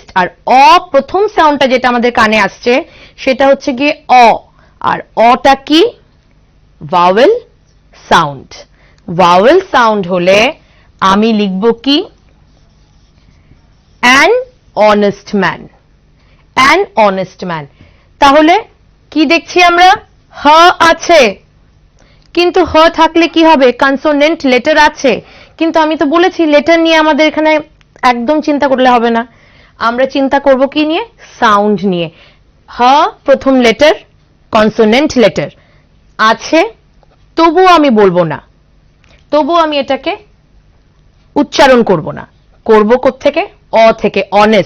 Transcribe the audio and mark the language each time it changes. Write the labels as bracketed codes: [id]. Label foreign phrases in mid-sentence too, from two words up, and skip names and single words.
[bn] আর অ প্রথম সাউন্ডটা যেটা আমাদের কানে আসছে সেটা হচ্ছে গিয়ে অ, আর অটা কি, [en] vowel sound. vowel sound [bn] হলে আমি লিখব কি, [en] an honest man, an honest man. [bn] তাহলে কি দেখছি আমরা, হ আছে, কিন্তু হ থাকলে কি হবে, [en] consonant letter [bn] আছে, কিন্তু আমি তো বলেছি লেটার নিয়ে আমাদের এখানে একদম চিন্তা করলে হবে না, আমরা চিন্তা করব কি নিয়ে, সাউন্ড নিয়ে। হ প্রথম লেটার, [en] consonant letter [bn] আছে, তবুও আমি বলবো না, তবুও আমি এটাকে উচ্চারণ করব না, করব কোত্থেকে, অ থেকে, অনেস্ট।